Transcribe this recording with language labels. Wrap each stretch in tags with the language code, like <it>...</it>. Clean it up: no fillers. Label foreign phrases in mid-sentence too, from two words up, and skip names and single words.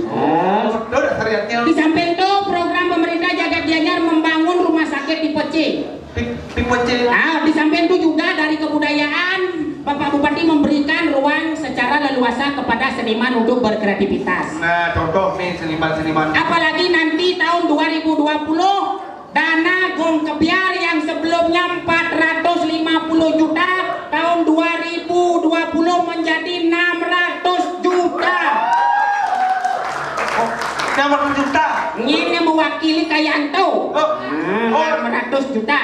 <id>Di samping itu program pemerintah Jagat Gianyar membangun rumah sakit tipe C. Di samping itu juga dari kebudayaan Bapak Bupati memberikan ruang secara leluasa kepada seniman untuk berkreativitas. Nah, contoh nih seniman-seniman. Apalagi nanti tahun 2020 dana gong kebiar yang sebelumnya 450 juta tahun 2020 menjadi 600 juta. 600 juta. Ini mewakili Kayanto. 600 juta.</id>